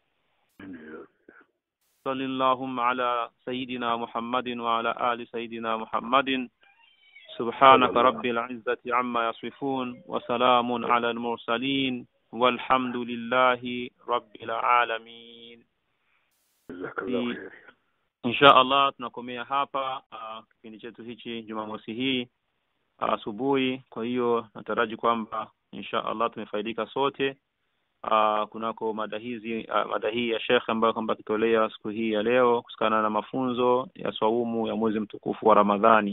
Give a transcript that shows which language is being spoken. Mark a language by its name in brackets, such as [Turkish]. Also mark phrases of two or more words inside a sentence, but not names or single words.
[Arabic] صلى اللهم على سيدنا محمد وعلى آل سيدنا محمد. سبحانك رب العزة عما يصفون وسلام على المرسلين والحمد لله رب العالمين. إن شاء الله [Swahili] tunakomea hapa kipindi chetu hichi Jumamosi hii asubuhi. Kwa hiyo nataraji kwamba [Arabic] إن شاء الله [Swahili] tumefaidika sote kunako mada hii ya Sheikh ambayo kwamba kitolea siku hii ya leo kusikana na mafunzo ya swaumu ya mwezi mtukufu wa Ramadhani.